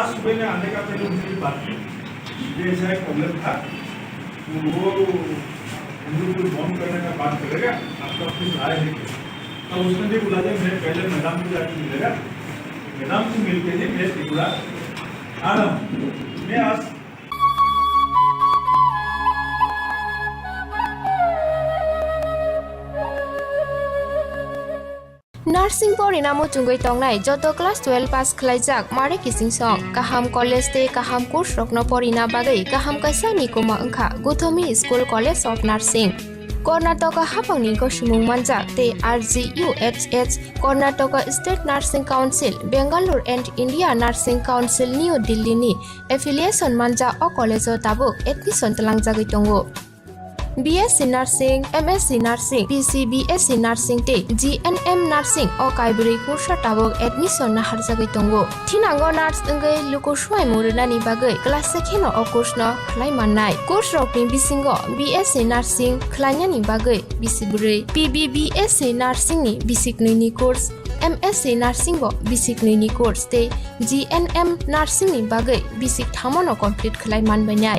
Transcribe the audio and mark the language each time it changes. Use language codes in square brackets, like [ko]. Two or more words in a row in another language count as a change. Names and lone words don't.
[hi] आज सुबह में आने का पहले उनकी बात की, ये ऐसा एक प्रॉब्लम था, वो हम लोग को बॉम्ब करने का बात करेगा, आपका ऑफिस आए है क्या? तो उसने भी बोला था मैं पहले मैडम को जाकर मिलेगा, मैडम से मिलते ही मैं त्रिपुरा आ रहा हूँ। मैं आज [trp] नार्सिं परिणामो चुंगै तंगनाय जत क्लास 12 पास खलाइजाक मारे किसिं सं काहाम कॉलेज ते काहाम कोर्स रखनो परिना बागै काहाम काisa निकुमा अंखा गुथोमी स्कूल कॉलेज ऑफ नार्सिं कर्नाटक हाफांनि गसिमुं मानजाक ते RGUHH कर्नाटक स्टेट नार्सिं काउन्सिल बेंगालुरु एंड इंडिया नार्सिं काउन्सिल न्यू दिल्लीनि एफिलिएशन मानजा अ कॉलेज ताबुक एडमिशन तलांगजागै दंगो। BSc Nursing, MSc Nursing, PC BSc Nursing te GNM Nursing o kaibri kursa tabok admission na harjagai tongo. Thinango nurse engai luko swai murunani bagai class 2 no o course no khlai mannai. Course rokni bisingo BSc Nursing khlainani bagai bisiburi, PBBSc Nursing ni bisiknui ni course, MSc Nursing bo bisiknui ni course te GNM Nursing ni bagai bisik thamono complete khlai manbainai.